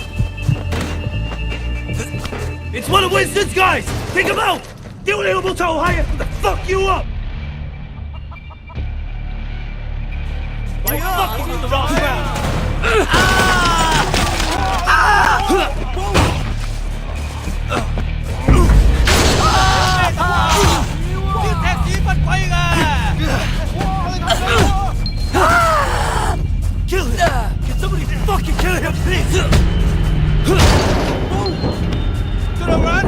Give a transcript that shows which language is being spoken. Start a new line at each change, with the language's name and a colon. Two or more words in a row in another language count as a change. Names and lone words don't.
English: It's one of Winston's guys! Take him out!
Cantonese: 屌你老母臭閪啊 ！
English: Fuck you up! You fucking rock!
Cantonese: 踢屎忽鬼㗎 ！
English: Kill him! Can somebody fucking kill him, please? Should I run?